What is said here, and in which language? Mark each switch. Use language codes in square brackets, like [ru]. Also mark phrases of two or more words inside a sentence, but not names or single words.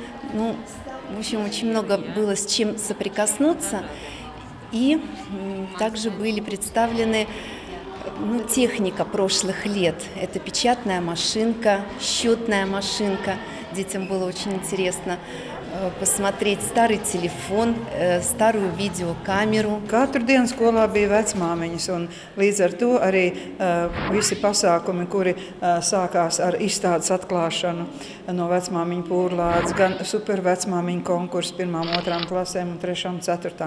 [ru] В общем, очень много было с чем соприкоснуться. И также были представлены техника прошлых лет. Это печатная машинка, счетная машинка. Детям было очень интересно посмотреть старый телefon, старую videokameru. [lv] Katru dienu skolā bija vecmāmiņas, un līdz ar to arī visi pasākumi, kuri sākās ar izstādes atklāšanu no vecmāmiņu pūrlādes, gan supervecmāmiņu konkursu 1., 2. klasēm un 3. un 4.